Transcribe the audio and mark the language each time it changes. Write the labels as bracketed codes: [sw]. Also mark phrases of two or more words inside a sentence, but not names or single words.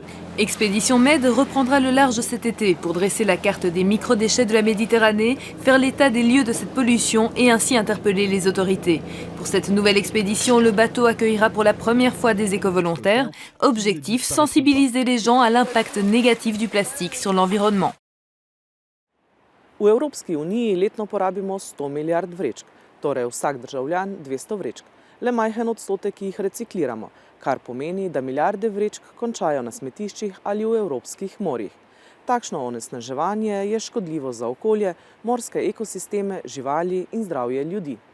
[fr] Expédition Med reprendra le large cet été pour dresser la carte des microdéchets de la Méditerranée, faire l'état des lieux de cette pollution et ainsi interpeller les autorités. Pour cette nouvelle expédition, le bateau accueillera pour la première fois des éco-volontaires. Objectif, sensibiliser les gens à l'impact négatif du plastique sur l'environnement. [sl] V Evropski uniji letno porabimo 100 milijard vrečk, torej vsak državljan 200 vrečk. Le majhen odstotek jih recikliramo, kar pomeni, da milijarde vrečk končajo na smetiščih ali v evropskih morjih. Takšno onesnaževanje je škodljivo za okolje, morske ekosisteme, živali in zdravje ljudi.